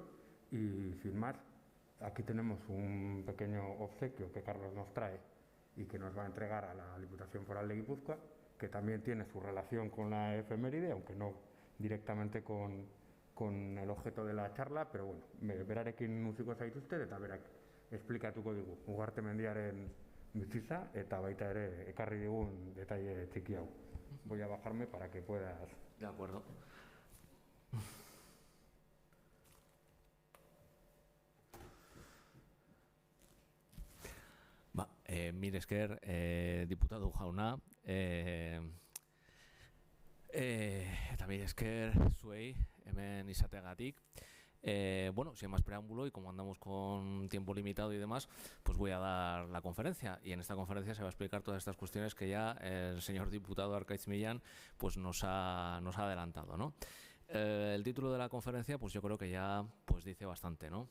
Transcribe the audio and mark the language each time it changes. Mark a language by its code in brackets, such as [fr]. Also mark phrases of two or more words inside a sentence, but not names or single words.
[es] Y sin más, aquí tenemos un pequeño obsequio que Carlos nos trae y que nos va a entregar a la Diputación Foral de Guipúzcoa, que también tiene su relación con la efeméride, aunque no directamente con el objeto de la charla, pero bueno, [eu] berarekin uziko zaituzte eta berak esplikatuko digu Ugartemendiaren bizitza eta baita ere ekarri digun detalle txiki hau. [es] Voy a bajarme para que puedas. De acuerdo. [eu] Mire esker, diputado jauna, eta mire esker zuei hemen izateagatik. [es] Bueno, sin más preámbulo y como andamos con tiempo limitado y demás, pues voy a dar la conferencia, y en esta conferencia se va a explicar todas estas cuestiones que ya el señor diputado Arkaitz Millán pues nos ha adelantado, ¿no? El título de la conferencia pues yo creo que ya pues dice bastante, ¿no?